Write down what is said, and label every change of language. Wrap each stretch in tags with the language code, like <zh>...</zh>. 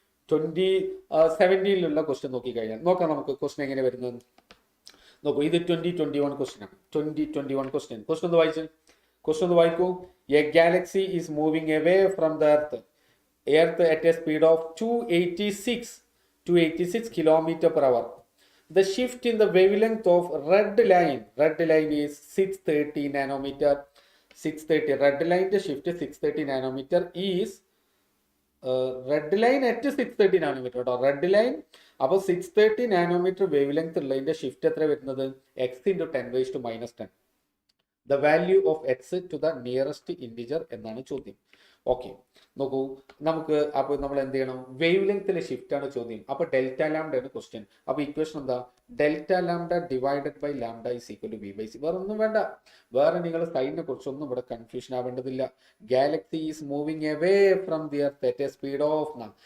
<ml>2017 question നോക്കി കഴിഞ്ഞാൽ നോക്കാം നമുക്ക് ക്വസ്റ്റ്യൻ എങ്ങനെ വരുന്നത്. നോക്കൂ, ഇത് 2021 ക്വസ്റ്റ്യൻ ആണ്. 2021 ക്വസ്റ്റ്യൻ ഒന്ന് വായിച്ചു. ക്വസ്റ്റ്യൻ ഒന്ന് വായിക്കൂ.</ml> <en>A galaxy is moving away from the earth at a speed of 286 kilometer per hour. The shift in the wavelength of red line is 630 nanometer. 630 red line shift 630 nanometer is red line at 630 nanometer കേട്ടോ.</en> <ml>Red line അപ്പോൾ 630 nanometre wave length ഉള്ളതിന്റെ shift എത്ര വരുന്നത്?</ml> <en>x into 10⁻⁻10. The value of x to the nearest integer എന്നാണ് ചോദ്യം.</en> <ml>Okay, നോക്കൂ, നമുക്ക് അപ്പോൾ നമ്മൾ എന്ത് ചെയ്യണം? വേവ് ലെങ്ത്തിലെ ഷിഫ്റ്റ് ആണ് ചോദ്യം. അപ്പോൾ</ml> <en>Delta lambda ആണ് question. അപ്പോൾ equation എന്താ? Delta lambda divided by lambda is equal to v by c.</en> <ml>വേറെ ഒന്നും വേണ്ട. വേറെ നിങ്ങൾ സൈനിനെ കുറിച്ചൊന്നും ഇവിടെ confusion ആവേണ്ടതില്ല.</ml> <en>Galaxy is moving away from the earth at a speed of ന.</en>